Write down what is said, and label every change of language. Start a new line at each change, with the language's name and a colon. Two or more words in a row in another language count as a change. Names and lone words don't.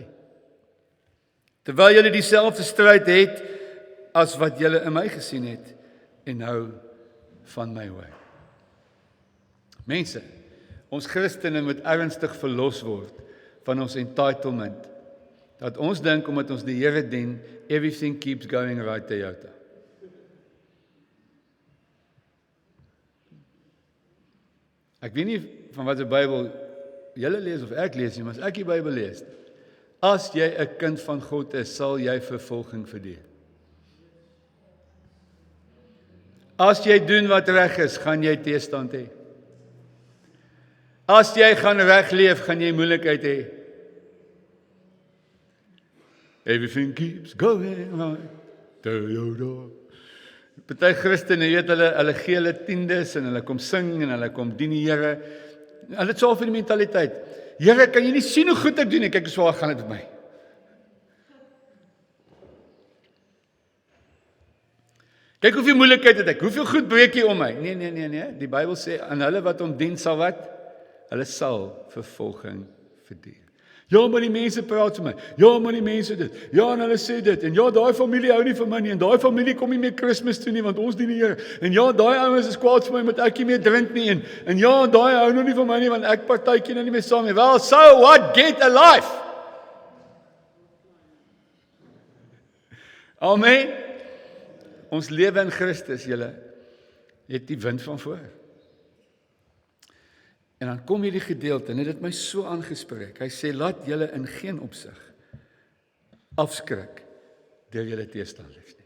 Afrikaans: Terwyl julle dieselfde stryd het, as wat julle in my gesien het, en nou van my hoor. Mense, ons Christene moet ernstig verlos word van ons entitlement, dat ons dink, omdat ons die Here dien,
English: everything keeps going right Toyota.
Afrikaans: Ek weet nie van wat die Bybel julle lees of ek lees nie, maar as ek die Bybel lees, as jy 'n kind van God is, sal jy vervolging verdien. As jy doen wat reg is, gaan jy teestand hê. As jy gaan reg leef, gaan jy moeilikheid hê.
English: Everything keeps going right Toyota.
Afrikaans: Party Christene, jy weet, hulle gee hulle tiendes en hulle kom sing en hulle kom dien die Here. Hulle het so vir die mentaliteit. Here, kan jy nie sien hoe goed ek doen nie? Kyk hoe swaar gaan dit met my. Kyk hoeveel moeilikheid het ek, hoeveel goed breek jy om my? Nee, die Bybel sê, aan hulle wat hom dien sal wat? Hulle sal vervolging verdien. Ja, maar die mense praat vir my, ja, maar die mense dit, ja, en hulle sê dit, en ja, daai familie hou nie van my nie, en daai familie kom nie meer Kersfees toe nie, want ons dien die Here, en ja, daai ouens is kwaad vir my, want ek nie meer drink nie, en ja, daai hou nou nie van my nie, want ek partytjie nou nie meer saam nie.
English: Well, so what? Get a life!
Afrikaans: Amen. Ons lewe in Christus, julle, het die wind van voor. En dan kom hierdie gedeelte, en dit het my so aangespreek. Hy sê, laat julle in geen opsig afskrik deur julle teestanders nie.